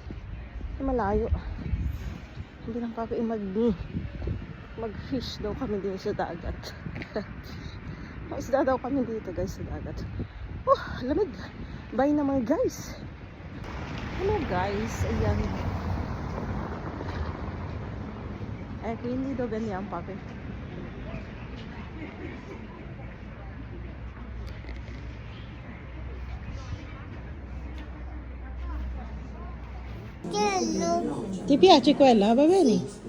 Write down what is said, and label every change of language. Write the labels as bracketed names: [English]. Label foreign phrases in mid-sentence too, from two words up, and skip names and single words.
[Filipino] Malayo. Hindi lang pa ako mag-fish daw kami din sa dagat. Maisda daw kami dito guys sa dagat. Oh, lamig. Bye na mga guys. [English] Hello guys. Ayan. [Italian] Eh, quindi dove andiamo, papi? Ti piace quella? Va bene?